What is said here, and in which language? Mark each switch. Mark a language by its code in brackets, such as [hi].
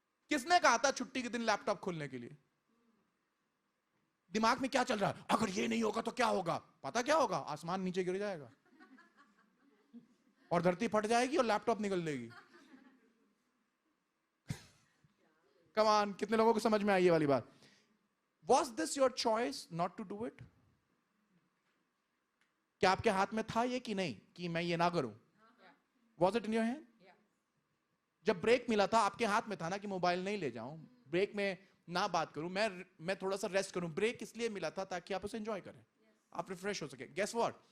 [hi] किसने कहा था छुट्टी के दिन लैपटॉप खोलने के लिए? दिमाग में क्या चल रहा है? अगर ये नहीं होगा तो क्या होगा? पता क्या होगा? आसमान नीचे गिर जाएगा और धरती फट जाएगी और लैपटॉप निकल लेगी। कम ऑन, कितने लोगों को समझ में आई ये वाली बात? [en] Was this your choice not to do it? [hi] क्या आपके हाथ में था ये कि नहीं कि मैं ये ना करूं? [en] Was it in your hand? [hi] जब ब्रेक मिला था, आपके हाथ में था ना कि मोबाइल नहीं ले जाऊं, ब्रेक में ना बात करूं, मैं थोड़ा सा रेस्ट करूं। ब्रेक इसलिए मिला था ताकि आप उसे एंजॉय करें, आप रिफ्रेश हो सके। [en] Guess what?